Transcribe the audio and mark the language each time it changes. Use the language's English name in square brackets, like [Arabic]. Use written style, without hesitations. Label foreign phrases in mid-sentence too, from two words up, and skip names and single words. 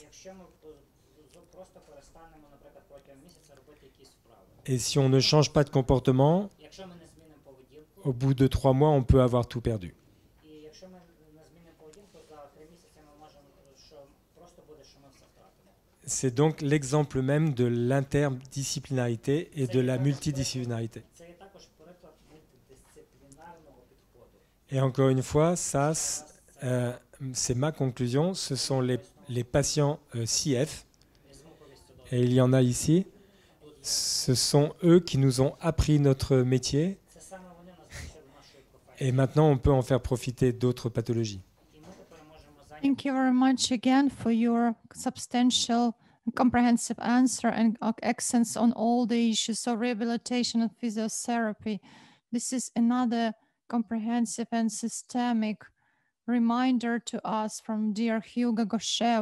[Ukrainian] Якщо ми просто перестанемо, наприклад, протягом місяця робити якісь вправи. [French] Et si on ne change pas de comportement, [Ukrainian] Якщо ми не змінимо поведінку, [French] au bout de 3 mois, on peut avoir tout perdu. [Ukrainian] і якщо ми не змінимо поведінку, за 3 місяці ми можемо, що просто буде, що ми все втратимо. [French] C'est donc l'exemple même de l'interdisciplinarité et de la multidisciplinarité. [Ukrainian] Це є також приклад мультидисциплінарного підходу. [French] Et encore une fois, ça, c'est ma conclusion. Ce sont les patients CF, [Ukrainian] З муковісцидозу. [French] et il y en a ici. Ce sont eux qui nous ont appris notre métier, [Ukrainian] Це саме вони нас навчили нашої професії. [French] et maintenant on peut en faire profiter d'autres pathologies. [Ukrainian] І ми тепер можемо [English] Thank you very much again for your substantial and comprehensive answer and accents on all the issues of rehabilitation and physiotherapy. This is another comprehensive and systemic reminder to us from dear Hugo Gaucher.